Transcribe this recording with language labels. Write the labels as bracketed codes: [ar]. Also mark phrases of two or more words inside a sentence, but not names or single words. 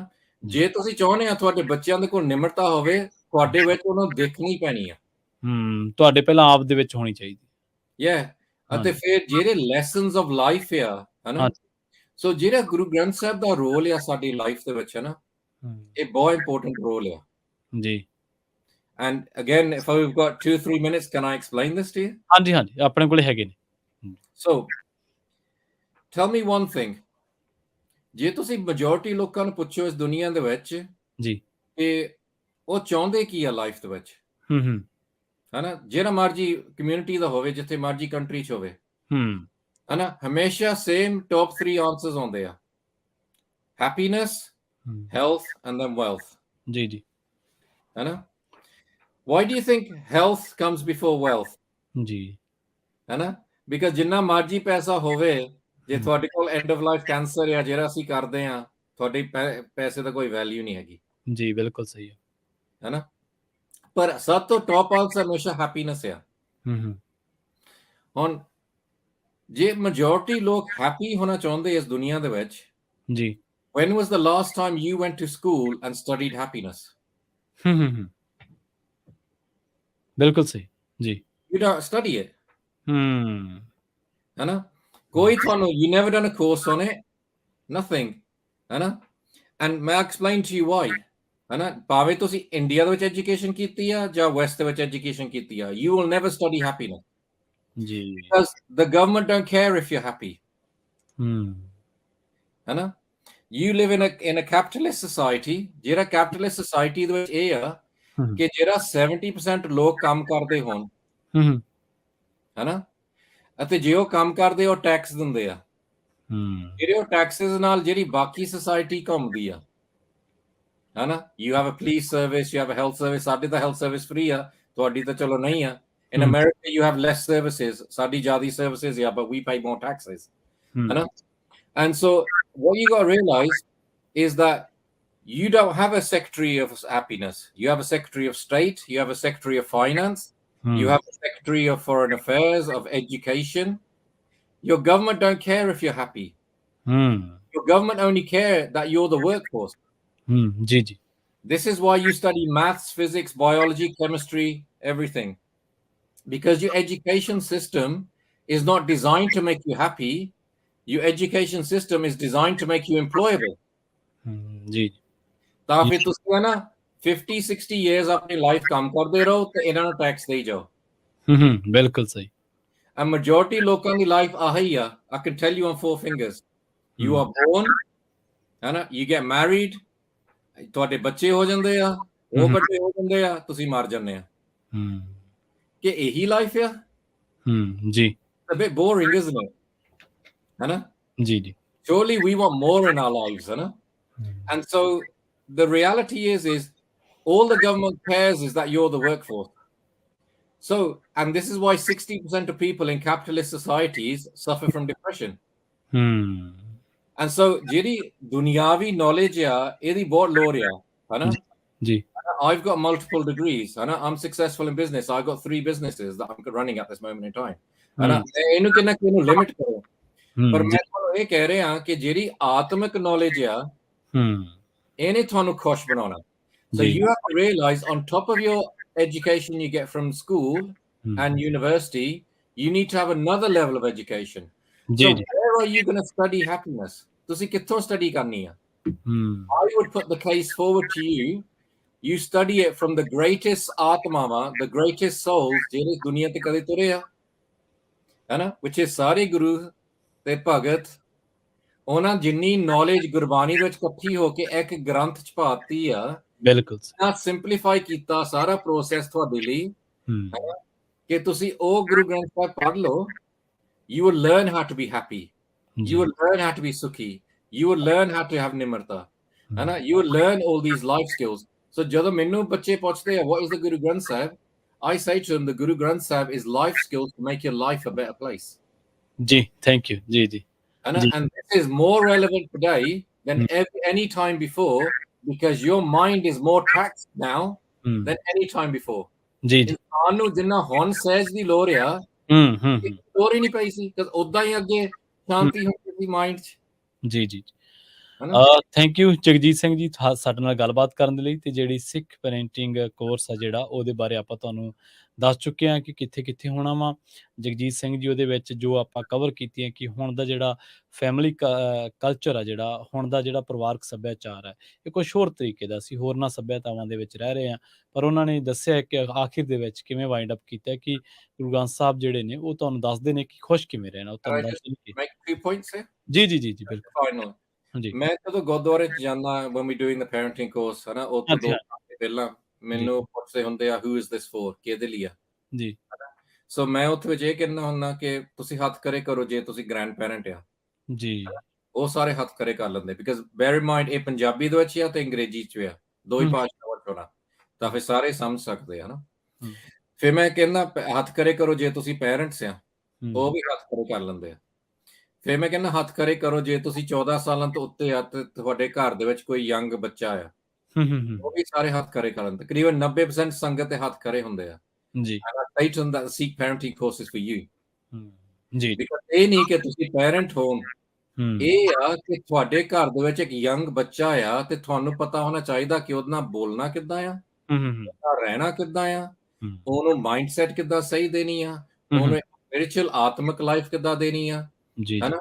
[pa] ਜੇ ਤੁਸੀਂ ਚਾਹੁੰਦੇ ਆ ਤੁਹਾਡੇ ਬੱਚਿਆਂ ਦੇ ਕੋਲ ਨਿਮਰਤਾ ਹੋਵੇ, ਤੁਹਾਡੇ ਵਿੱਚ ਉਹਨੂੰ ਦੇਖਣੀ ਪੈਣੀ ਆ। ਤੁਹਾਡੇ ਪਹਿਲਾਂ ਆਪ ਦੇ ਵਿੱਚ ਹੋਣੀ ਚਾਹੀਦੀ ਹੈ। ਅਤੇ ਫਿਰ ਜਿਹੜੇ [en] lessons of life [pa] ਆ, ਹਨਾ। ਸੋ ਜਿਹੜਾ ਗੁਰੂ ਗ੍ਰੰਥ ਸਾਹਿਬ ਦਾ ਰੋਲ ਆ ਸਾਡੀ ਲਾਈਫ ਦੇ ਵਿੱਚ, ਹਨਾ, ਇਹ ਬਹੁਤ [en] important role [pa] ਆ ਜੀ। [en] And again, if we've got 2-3 minutes, can I explain this to you? [pa] ਹਾਂਜੀ ਹਾਂਜੀ ਆਪਣੇ ਕੋਲ ਹੈਗੇ ਨੇ। [en] So, tell me one thing. [pa] ਜੇ ਤੁਸੀਂ majority ਲੋਕਾਂ ਨੂੰ ਪੁੱਛੋ ਇਸ ਦੁਨੀਆ ਦੇ ਵਿੱਚ ਜੀ ਕਿ ਉਹ ਚਾਹੁੰਦੇ ਕੀ ਆ ਲਾਈਫ ਦੇ ਵਿੱਚ, ਹਨਾ, ਜਿਹੜਾ ਮਰਜੀ ਕਮਿਊਨਿਟੀ ਦਾ ਹੋਵੇ, ਜਿੱਥੇ ਮਰਜੀ ਕੰਟਰੀ 'ਚ ਹੋਵੇ, ਹਨਾ, ਹਮੇਸ਼ਾ [en] same top 3 answers [pa] ਆਉਂਦੇ ਆ, [en] happiness, health and then wealth. [pa] ਜੀ ਜੀ ਹਨਾ, [en] why do you think health comes before wealth? [pa] ਜੀ ਹਨਾ, ਬਿਕਾਜ਼ ਜਿੰਨਾ ਮਰਜੀ ਪੈਸਾ ਹੋਵੇ, ਜੇ ਤੁਹਾਡੇ ਕੋਲ [en] end of life cancer [pa] ਆ ਜਿਹੜਾ ਅਸੀਂ ਕਰਦੇ ਆ, ਤੁਹਾਡੇ ਪੈਸੇ ਦਾ ਕੋਈ ਵੈਲਿਊ ਨਹੀਂ ਹੈਗੀ। ਜੀ ਬਿਲਕੁਲ ਸਹੀ ਹੈ। ਹਨਾ, ਪਰ ਸਭ ਤੋਂ [en] top answer [pa] ਹਮੇਸ਼ਾ ਹੈਪੀਨੈਸ ਆ। ਹੁਣ ਜੇ majority ਲੋਕ ਹੈਪੀ ਹੋਣਾ ਚਾਹੁੰਦੇ ਇਸ ਦੁਨੀਆ ਦੇ ਵਿੱਚ, ਜੀ [en] when was the last time you went to school and studied happiness? [pa] ਬਿਲਕੁਲ ਸਹੀ ਜੀ। [en] You don't study it. [pa] ਹਨਾ, ਕੋਈ ਤੁਹਾਨੂੰ, [en] you never done a course on it, nothing, ਹਨਾ, and may I explain to you why? [pa] ਹਨਾ, ਭਾਵੇਂ ਤੁਸੀਂ ਇੰਡੀਆ ਦੇ ਵਿੱਚ ਐਜੂਕੇਸ਼ਨ ਕੀਤੀ ਆ ਜਾਂ ਵੈਸਟ ਦੇ ਵਿੱਚ ਐਜੂਕੇਸ਼ਨ ਕੀਤੀ ਆ, [en] you will never study happiness. [pa] ਜੀ [en] Because the government don't care if you're happy. ਹਨਾ, you live in a capitalist society, [pa] ਜਿਹੜਾ [en] capitalist society [pa] ਦੇ ਵਿੱਚ ਇਹ ਆ ਕਿ ਜਿਹੜਾ 70% ਲੋਕ ਕੰਮ ਕਰਦੇ ਹੋਣ, ਹਨਾ, ਅਤੇ ਜੇ ਉਹ ਕੰਮ ਕਰਦੇ ਉਹ ਟੈਕਸ ਦਿੰਦੇ ਆ, ਜਿਹੜੇ ਉਹ ਟੈਕਸਿਸ ਨਾਲ ਜਿਹੜੀ ਬਾਕੀ ਸੋਸਾਇਟੀ ਘੁੰਮਦੀ ਆ, ਹਨਾ, [en] you have a police service, you have a health service, [pa] ਸਾਡੀ ਤਾਂ [en] health service free [pa] ਆ, ਤੁਹਾਡੀ ਤਾਂ ਚਲੋ ਨਹੀਂ ਆ। [en] In America, you have less services, [pa] ਸਾਡੀ ਜ਼ਿਆਦਾ services ਆ, [en] but we pay more taxes, ਹਨਾ। And so what you got to realize is that you don't have a secretary of happiness. You have a secretary of state, you have a secretary of finance, you have a secretary of foreign affairs, of education. Your government don't care if you're happy. Your government only care that you're the workforce. [pa] ਜੀ ਜੀ [en] This is why you study maths, physics, biology, chemistry, everything. Because your education system is not designed to make you happy. Your education system is designed to make you employable. [pa] ਜੀ ਤਾਂ ਫਿਰ ਤੁਸੀਂ ਹੈ ਨਾ 50-60 years ਆਪਣੀ ਲਾਈਫ ਕੰਮ ਕਰਦੇ ਰਹੋ ਤੇ ਇਹਨਾਂ ਨੂੰ ਟੈਕਸ ਦੇਈ ਜਾਓ। ਬਿਲਕੁਲ ਸਹੀ। [en] And majority [pa] ਲੋਕਾਂ ਦੀ ਲਾਈਫ ਆਹੀ ਆ। [en] I can tell you on 4 fingers. You are born, [pa] ਹੈ ਨਾ, [en] you get married, [pa] ਤੁਹਾਡੇ ਬੱਚੇ ਹੋ ਜਾਂਦੇ ਆ, ਉਹ ਵੱਡੇ ਹੋ ਜਾਂਦੇ ਆ, ਤੁਸੀਂ ਮਰ ਜਾਂਦੇ ਆ। ਕਿ ਇਹੀ ਲਾਈਫ ਆ? ਜੀ [en] a bit boring, isn't it? [pa] ਹੈ ਨਾ? ਜੀ ਜੀ [en] Surely we want more in our lives, [pa] ਹੈ ਨਾ? [en] And so the reality is all the government cares is that you're the workforce. So, and this is why 60% of people in capitalist societies suffer from depression. And so, [pa] ਜਿਹੜੀ ਦੁਨਿਆਵੀ knowledge ਆ, ਇਹਦੀ ਬਹੁਤ low ਰਿਹਾ, ਹੈ ਨਾ? Ji. [en] I've got multiple degrees, [pa] ਹੈ ਨਾ? [en] I'm successful in business. I've got 3 businesses that I'm running at this moment in time. [pa] ਹੈ ਨਾ? ਇਹਨੂੰ ਕਿੰਨਾ ਕਿਨੂੰ limit ਕਰੋ. ਪਰ ਮੈਂ ਤੁਹਾਨੂੰ ਇਹ ਕਹਿ ਰਿਹਾ ਕਿ ਜਿਹੜੀ ਆਤਮਿਕ ਨੌਲੇਜ ਆ ਇਹਨੇ ਤੁਹਾਨੂੰ ਖੁਸ਼ ਬਣਾਉਣਾ। [en] So you have to realize on top of your education you get from school and university, you need to have another level of education. So where are you going to study happiness? [pa] ਤੁਸੀਂ ਕਿੱਥੋਂ ਸਟੱਡੀ ਕਰਨੀ ਆ? [en] I would put the case forward to you. You study it from the greatest ਆਤਮਾਵਾਂ, the greatest souls [pa] ਜਿਹੜੇ ਦੁਨੀਆ ਤੇ ਕਦੇ ਤੁਰੇ ਆ, ਹੈ ਨਾ, [en] which is [pa] ਸਾਰੇ ਗੁਰੂ ਤੇ ਭਗਤ। ਉਹਨਾਂ ਜਿੰਨੀ ਨੌਲੇਜ ਗੁਰਬਾਣੀ ਵਿੱਚ ਇਕੱਠੀ ਹੋ ਕੇ ਇੱਕ ਗ੍ਰੰਥ ਚ ਪਾਤੀ ਆ, ਬਿਲਕੁਲ ਸਿੰਪਲੀਫਾਈ ਕੀਤਾ ਸਾਰਾ ਪ੍ਰੋਸੈਸ ਤੁਹਾਡੇ ਲਈ ਕਿ ਤੁਸੀਂ ਉਹ ਗੁਰੂ ਗ੍ਰੰਥ ਸਾਹਿਬ ਪੜ੍ਹ ਲਓ। [en] You will learn how to be happy. You will learn how to be sukhi. You will learn how to have nimrata. [pa] ਹੈ ਨਾ? [en] You will learn all these life skills. So [pa] ਜਦੋਂ ਮੈਨੂੰ ਬੱਚੇ ਪੁੱਛਦੇ ਆ [en] what is the Guru Granth Sahib, I say to them the Guru Granth Sahib is life skills to make your life a better place. जी, thank you. [pa] ਜੀ, ਜੀ. [en] And this is more relevant today than any time before because your mind is more taxed now than any time before. [pa] ਜੀ, ਜੀ. ਇਨਸਾਨ ਨੂੰ ਜਿੰਨਾ ਹੁਣ ਸਹਿਜ ਦੀ ਲੋੜ ਆ, ਲੋੜ ਹੀ ਨਹੀਂ ਪਈ ਸੀ, ਉਦਾਂ ਹੀ ਅੱਗੇ ਸ਼ਾਂਤੀ ਹੁੰਦੀ ਸੀ ਮਾਈਂਡ 'ਚ। ਜੀ, ਜੀ। ਹਨਾ। [en] thank you [pa] ਜਗਜੀਤ ਸਿੰਘ ਜੀ ਸਾਡੇ ਨਾਲ ਗੱਲਬਾਤ ਕਰਨ ਦੇ ਲਈ, ਤੇ ਜਿਹੜੀ ਸਿੱਖ ਪੈਰੈਂਟਿੰਗ ਕੋਰਸ ਆ ਜਿਹੜਾ ਉਹਦੇ ਬਾਰੇ ਆਪਾਂ ਤੁਹਾਨੂੰ ਦੱਸ ਚੁੱਕੇ ਹਾਂ ਕਿ ਕਿੱਥੇ ਹੋਣਾ ਵਾ। ਜਗਜੀਤ ਸਿੰਘ ਜੀ ਉਹਦੇ ਵਿੱਚ ਜੋ ਆਪਾਂ ਕਵਰ ਕੀਤੀਆਂ ਕਿ ਹੁਣ ਦਾ ਜਿਹੜਾ [en] family culture [pa] ਆ, ਜਿਹੜਾ ਹੁਣ ਦਾ ਜਿਹੜਾ ਪਰਿਵਾਰਕ ਸੱਭਿਆਚਾਰ ਹੈ, ਇਹ ਕੁਛ ਹੋਰ ਤਰੀਕੇ ਦਾ ਸੀ, ਹੋਰਨਾਂ ਸੱਭਿਆਤਾਵਾਂ ਦੇ ਵਿੱਚ ਰਹਿ ਰਹੇ ਆ, ਪਰ ਉਹਨਾਂ ਨੇ ਦੱਸਿਆ ਕਿ ਆਖਿਰ ਦੇ ਵਿੱਚ ਕਿਵੇਂ [en] wind up [pa] ਕੀਤਾ ਕਿ ਗੁਰੂ ਗ੍ਰੰਥ ਸਾਹਿਬ ਜਿਹੜੇ ਨੇ ਉਹ ਤੁਹਾਨੂੰ ਦੱਸਦੇ ਨੇ ਕਿ ਖੁਸ਼ ਕਿਵੇਂ ਰਹਿਣਾ, ਉਹ ਤੁਹਾਨੂੰ ਦੱਸਦੇ ਨੇ [en] Make 2 points here? [pa] ਜੀ ਬਿਲਕੁਲ। [en] Final. [pa] ਹਾਂਜੀ ਮੈਂ ਜਦੋਂ ਗੁਰਦੁਆਰੇ 'ਚ ਜਾਂਦਾ [en] when we doing the parenting course [pa] ਹਨਾ, ਉਹ ਤੋਂ 2 ਘੰਟੇ ਪਹਿਲਾਂ ਮੈਨੂੰ ਪੁੱਛਦੇ ਹੁੰਦੇ ਆ [en] who is this for? [pa] ਕਿਹਦੇ ਲਈ ਆ? ਜੀ ਸੋ ਮੈਂ ਉੱਥੇ ਵਿੱਚ ਇਹ ਕਹਿੰਦਾ ਹੁੰਦਾ ਕਿ ਤੁਸੀਂ ਹੱਥ ਖੜੇ ਕਰੋ ਜੇ ਤੁਸੀਂ [en] grand parent [pa] ਆ। ਜੀ ਉਹ ਸਾਰੇ ਹੱਥ ਖੜੇ ਕਰ ਲੈਂਦੇ ਬਿਕਾਜ਼ [en] bear in mind [pa] ਇਹ ਪੰਜਾਬੀ ਦੇ ਵਿੱਚ ਆ ਤੇ ਅੰਗਰੇਜ਼ੀ 'ਚ ਵੀ ਆ, ਦੋ ਹੀ ਭਾਸ਼ਾਵਾਂ 'ਚ ਹੋਣਾ, ਤਾਂ ਫਿਰ ਸਾਰੇ ਸਮਝ ਸਕਦੇ ਆ ਨਾ। ਫਿਰ ਮੈਂ ਕਹਿੰਦਾ ਹੱਥ ਖੜੇ ਕਰੋ ਜੇ ਤੁਸੀਂ ਪੈਰੈਂਟਸ ਆ, ਉਹ ਵੀ ਹੱਥ ਖੜੇ ਕਰ ਲੈਂਦੇ ਆ। ਫਿਰ ਮੈਂ ਕਹਿੰਦਾ ਹੱਥ ਖੜੇ ਕਰੋ ਜੇ ਤੁਸੀਂ 14 ਸਾਲਾਂ ਤੋਂ ਉੱਤੇ ਆ ਤੇ ਤੁਹਾਡੇ ਘਰ ਦੇ ਵਿੱਚ ਕੋਈ ਯੰਗ ਬੱਚਾ ਆ, ਉਹ ਵੀ ਸਾਰੇ ਹੱਥ ਖੜੇ ਕਰ ਲੈਂਦੇ। ਤਕਰੀਬਨ 90% ਸੰਗਤ ਦੇ ਹੱਥ ਖੜੇ ਹੁੰਦੇ ਆ। ਜੀ [en] Right on that Sikh Parenting Course is for you. [pa] ਜੀ Because ਇਹ ਨਹੀਂ ਕਿ ਤੁਸੀਂ ਪੈਰੈਂਟ ਹੋ, ਇਹ ਆ ਕਿ ਤੁਹਾਡੇ ਘਰ ਦੇ ਵਿੱਚ ਇੱਕ ਯੰਗ ਬੱਚਾ ਆ ਤੇ ਤੁਹਾਨੂੰ ਪਤਾ ਹੋਣਾ ਚਾਹੀਦਾ ਕਿ ਉਹਦੇ ਨਾਲ ਬੋਲਣਾ ਕਿੱਦਾਂ ਆ, ਰਹਿਣਾ ਕਿੱਦਾਂ ਆ, ਉਹਨੂੰ ਮਾਈਂਡਸੈਟ ਕਿੱਦਾਂ ਸਹੀ ਦੇਣੀ ਆ, ਉਹਨੂੰ ਸਪਿਰਿਚੁਅਲ ਆਤਮਿਕ ਲਾਈਫ ਕਿੱਦਾਂ ਦੇਣੀ ਆ, ਹਨਾ।